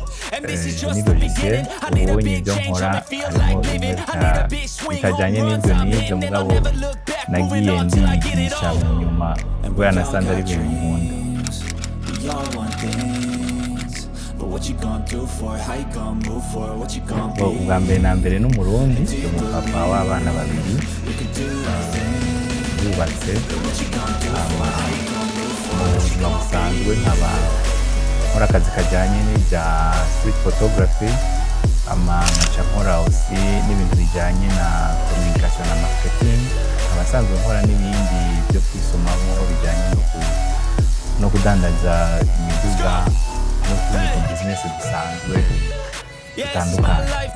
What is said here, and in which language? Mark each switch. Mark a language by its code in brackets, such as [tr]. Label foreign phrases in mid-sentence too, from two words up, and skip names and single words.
[en] And this is just the beginning. I need a big change, I feel like living. I need a big swing home runs, I'm in, and I'll never look back. Moving on till I get it all. And we all got dreams, we all want things. But what you gonna do for it? How you gonna move for it? What you gonna be? [rw] Ubwa mbere na mbere n'umurundi umupapa w'abana babiri yubatse mu buzima busanzwe nkaba nkora akazi kajyanye n'ibya [en] street photography [rw] nkaca nkora aussi n'ibintu bijyanye na communication na marketing abasanzwe nkora n'ibindi byo kwisomamo bijyanye no kudandaza imiduga no kugira business bisanzwe bitandukanye.